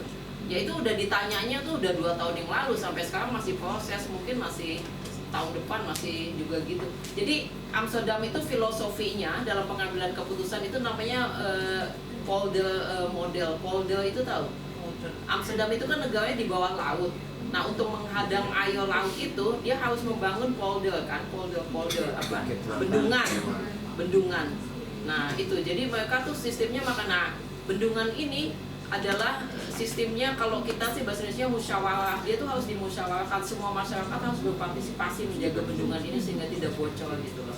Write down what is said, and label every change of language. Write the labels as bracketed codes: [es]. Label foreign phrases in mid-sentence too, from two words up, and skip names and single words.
[id] Ya itu udah ditanyanya tuh udah 2 tahun yang lalu, sampai sekarang masih proses, mungkin masih tahun depan masih juga gitu. Jadi Amsterdam itu filosofinya dalam pengambilan keputusan itu namanya [nl] polder model. [id] Polder itu tahu? Amsterdam itu kan negaranya di bawah laut. Nah untuk menghadang air laut itu dia harus membangun polder kan, polder apa? Bendungan. Nah itu jadi mereka tuh sistemnya makanya bendungan ini adalah sistemnya, kalau kita sih bahasa Indonesia musyawarah, dia tuh harus dimusyawarahkan, semua masyarakat harus berpartisipasi menjaga bendungan ini sehingga tidak bocor gitu loh.